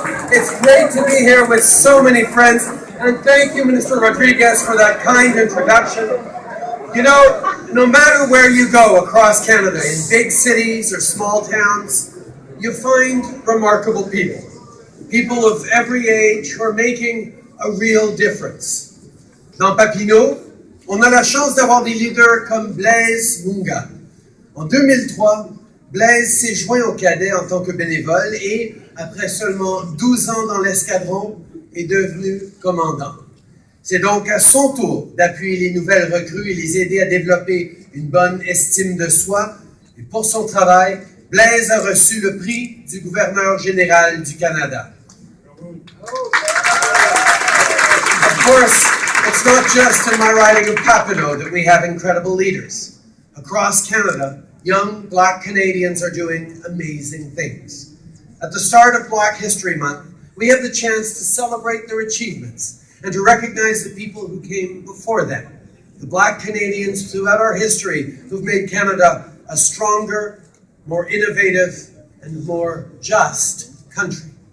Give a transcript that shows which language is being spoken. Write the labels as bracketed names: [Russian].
[English] It's great to be here with so many friends, and thank you, Minister Rodriguez, for that kind introduction. You know, no matter where you go across Canada, in big cities or small towns, you find remarkable people. People of every age who are making a real difference. [French] Dans Papineau, on a la chance d'avoir des leaders comme Blaise Munga. En 2003, Blaise s'est joint aux cadets en tant que bénévole et, après seulement 12 ans dans l'escadron, est devenu commandant. C'est donc à son tour d'appuyer les nouvelles recrues et les aider à développer une bonne estime de soi. Et pour son travail, Blaise a reçu le prix du gouverneur général du Canada. [English] Of course, it's not just in my riding of Papineau that we have incredible leaders. Across Canada, young Black Canadians are doing amazing things. At the start of Black History Month, we have the chance to celebrate their achievements and to recognize the people who came before them, the Black Canadians throughout our history who've made Canada a stronger, more innovative, and more just country.